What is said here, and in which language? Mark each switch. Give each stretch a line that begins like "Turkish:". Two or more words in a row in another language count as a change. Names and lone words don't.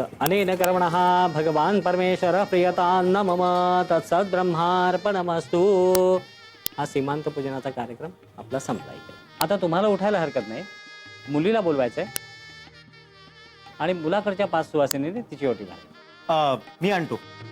Sanskrit: अनेन कर्मणः भगवान परमेश्वर प्रियतान्न मम तत्सद ब्रह्मार्पणमस्तु.
Marathi: हा सीमांत पूजनाचा कार्यक्रम आपला संपला इथे. आता तुम्हाला उठायला हरकत नाही. मुलीला बोलवायचंय आणि मुलाकडच्या 5 सुवासिनीने तिची ओटी भरायची. मी आणतो.